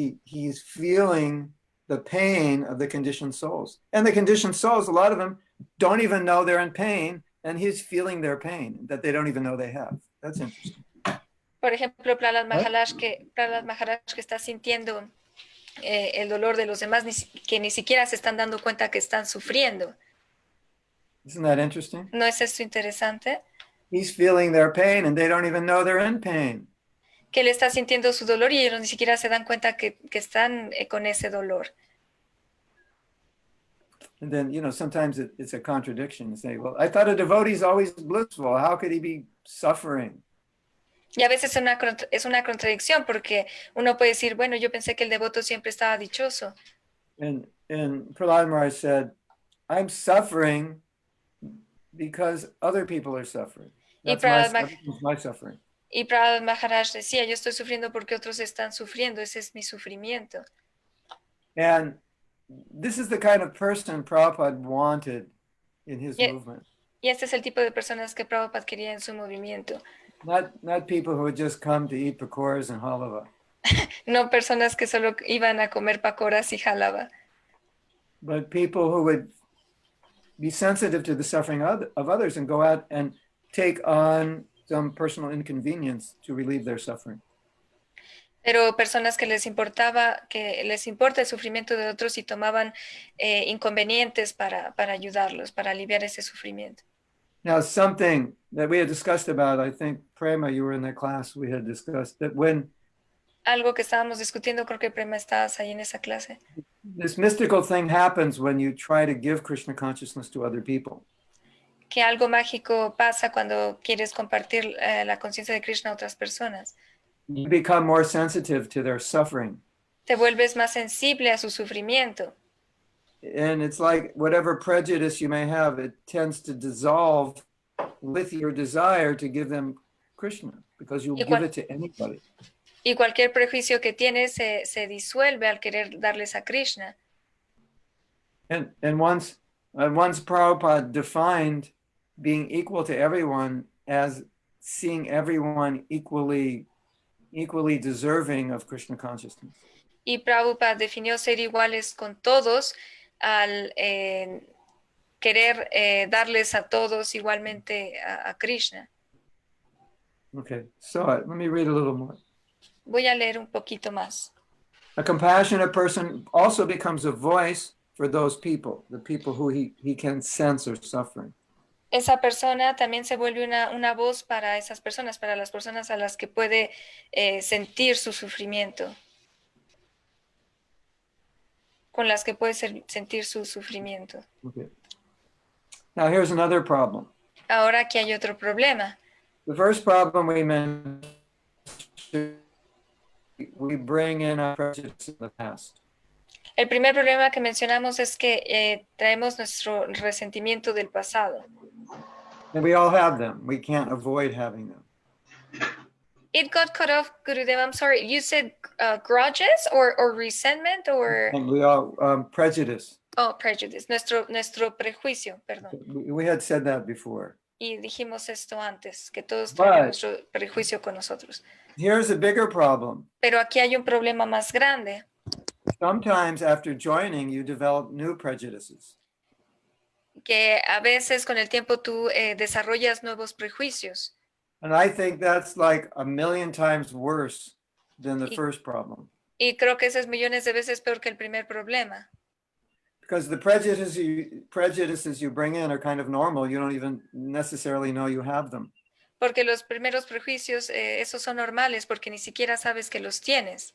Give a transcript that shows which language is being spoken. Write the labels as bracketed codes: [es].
[en] He's feeling the pain of the conditioned souls, and the conditioned souls, a lot of them don't even know they're in pain, and he's feeling their pain that they don't even know they have. That's interesting. [es] Por ejemplo, Prahlad Maharaj que está sintiendo el dolor de los demás, que ni siquiera se están dando cuenta que están sufriendo. [en] Isn't that interesting? [es] ¿No es esto interesante? [en] He's feeling their pain and they don't even know they're in pain. [es] Que él está sintiendo su dolor y ellos ni siquiera se dan cuenta que están con ese dolor. [en] And then, sometimes it's a contradiction to say, well, I thought a devotee is always blissful. How could he be suffering? [es] Y a veces es una contradicción porque uno puede decir, bueno, yo pensé que el devoto siempre estaba dichoso. [en] And Prahlad Maharaj said, I'm suffering because other people are suffering. That's my suffering. [es] Y Prahlad Maharaj decía, yo estoy sufriendo porque otros están sufriendo, ese es mi sufrimiento. [en] And this is the kind of person Prabhupada wanted in his movement. [es] Y este es el tipo de personas que Prabhupada quería en su movimiento. [en] Not people who would just come to eat pakoras and halava. [es] No personas que solo iban a comer pakoras y halava. [en] But people who would be sensitive to the suffering of others and go out and take on some personal inconvenience to relieve their suffering. [es] Pero personas que les importa el sufrimiento de otros y tomaban inconvenientes para ayudarlos, para aliviar ese sufrimiento. [en] Now, something that we had discussed about, I think, Prema, you were in that class, we had discussed that when [es] algo que estábamos discutiendo, creo que Prema estabas ahí en esa clase. [en] This mystical thing happens when you try to give Krishna consciousness to other people. [es] Que algo mágico pasa cuando quieres compartir la conciencia de Krishna a otras personas. [en] You become more sensitive to their suffering. [es] Te vuelves más sensible a su sufrimiento. [en] And it's like whatever prejudice you may have, it tends to dissolve with your desire to give them Krishna, because you'll give it to anybody. [es] Y cualquier prejuicio que tienes se disuelve al querer darles a Krishna. [en] And once Prabhupada defined being equal to everyone as seeing everyone equally deserving of Krishna consciousness. [es] Y Prabhupada definió ser iguales con todos al querer darles a todos igualmente a Krishna. [en] Okay, so let me read a little more. [es] Voy a leer un poquito más. [en] A compassionate person also becomes a voice for those people, the people who he can sense are suffering. [es] Esa persona también se vuelve una voz para esas personas, para las personas a las que puede sentir su sufrimiento. Con las que puede sentir su sufrimiento. [en] Okay. Now here's another problem. [es] Ahora aquí hay otro problema. [en] The first problem we mentioned, we bring in our prejudice in the past. [es] El primer problema que mencionamos es que traemos nuestro resentimiento del pasado. [en] And we all have them. We can't avoid having them. It got cut off, Gurudev. I'm sorry. You said grudges or resentment or... And we all, prejudice. Oh, prejudice. [es] Nuestro prejuicio, perdón. [en] We had said that before. [es] Y dijimos esto antes, que todos traen nuestro prejuicio con nosotros. [en] Here's a bigger problem. [es] Pero aquí hay un problema más grande. [en] Sometimes after joining, you develop new prejudices. [es] Que a veces con el tiempo tú desarrollas nuevos prejuicios. [en] And I think that's like a million times worse than the first problem. [es] Y creo que eso es millones de veces peor que el primer problema. [en] Because the prejudices you bring in are kind of normal. You don't even necessarily know you have them. [es] Porque los primeros prejuicios, esos son normales, porque ni siquiera sabes que los tienes.